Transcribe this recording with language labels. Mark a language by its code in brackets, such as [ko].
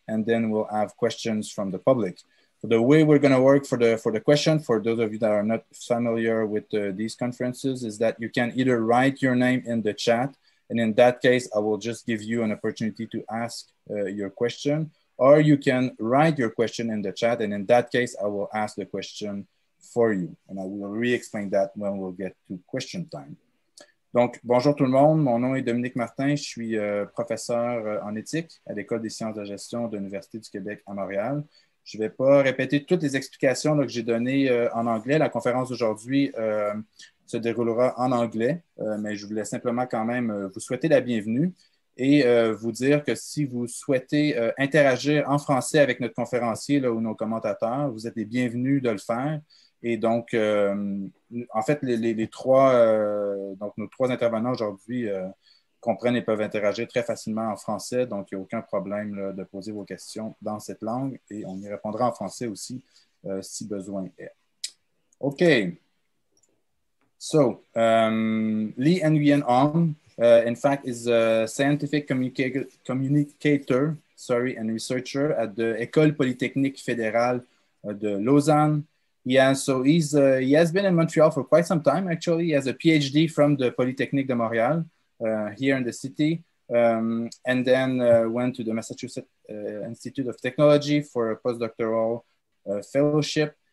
[en] And then we'll have questions from the public. So the way we're going to work for the question, for those of you that are not familiar with these conferences, is that you can either write your name in the chat. And in that case, I will just give you an opportunity to ask your question. Or you can write your question in the chat. And in that case, I will ask the question for you. And I will re-explain that when we'll get to question time. [fr] Donc, bonjour tout le monde. Mon nom est Dominique Martin. Je suis professeur en éthique à l'École des sciences de la gestion de l'Université du Québec à Montréal. Je ne vais pas répéter toutes les explications que j'ai données en anglais. La conférence d'aujourd'hui se déroulera en anglais, mais je voulais simplement quand même vous souhaiter la bienvenue et vous dire que si vous souhaitez interagir en français avec notre conférencier ou nos commentateurs, vous êtes les bienvenus de le faire. Et donc, en fait, nos trois intervenants aujourd'hui comprennent et peuvent interagir très facilement en français. Donc, il n'y a aucun problème de poser vos questions dans cette langue. Et on y répondra en français aussi si besoin est. OK. [en] So, Lee Nguyen Hoang, in fact, is a scientific communicator and researcher at the École Polytechnique Fédérale de Lausanne. He has been in Montreal for quite some time, actually. He has a PhD from the Polytechnique de Montréal here in the city, and then went to the Massachusetts Institute of Technology for a postdoctoral fellowship.